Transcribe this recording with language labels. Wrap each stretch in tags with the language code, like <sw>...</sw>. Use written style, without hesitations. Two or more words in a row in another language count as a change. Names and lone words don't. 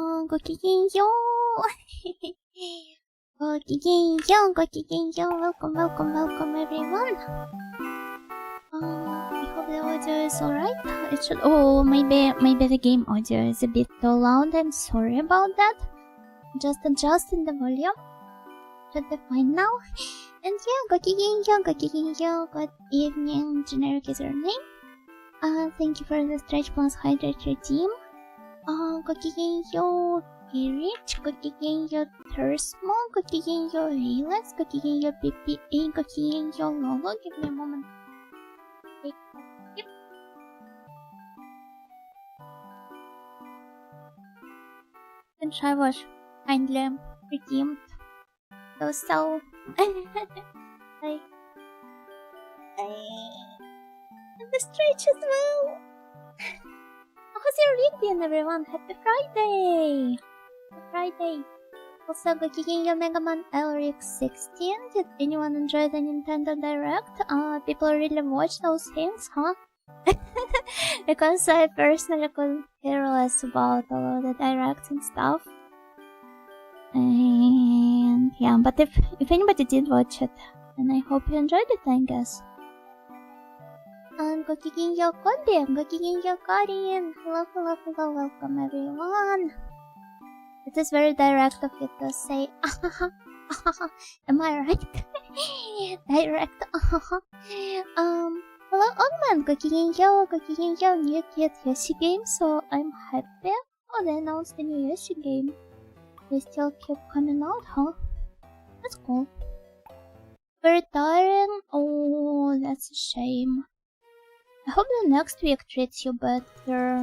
<ja>ごきげんよう。ごきげんよう、ごきげんよう。</ja> <en>Welcome, welcome, welcome everyone. I hope the audio is alright. It should. Oh, maybe the game audio is a bit too loud. I'm sorry about that. Just adjusting the volume. Should be fine now. And yeah, go ki-gen yo. Good evening, generic is your name. Thank you for the stretch plus hydrate redeem. Go ki-gen yo, Rich. Go ki-gen yo, Thursmo. Go ki-gen yo, Relax. Go ki-gen yo, PPA. Go ki-gen yo, Lolo. Give me a moment. Yep. Since I was kindly redeemed. So and the stretch as well. How's your week been, everyone? Happy Friday! Happy Friday. Also, go ki-gen yo, Mega Man LRX 16. Did anyone enjoy the Nintendo Direct? People really watch those things, huh? Because I personally couldn't care less about all of the directs and stuff. And yeah, but if anybody did watch it, then I hope you enjoyed it, I guess. And go ki-gen yo, Corbin. Go ki-gen yo, Karin. Hello, welcome everyone. It is very direct of you to say, am I right? Direct, hello, Ogman. Go ki-gen yo, new kid Yoshi game, so I'm happy. Oh, they announced the new Yoshi game. They still keep coming out, huh? That's cool. Very tiring? Oh, that's a shame. I hope the next week treats you better.</en>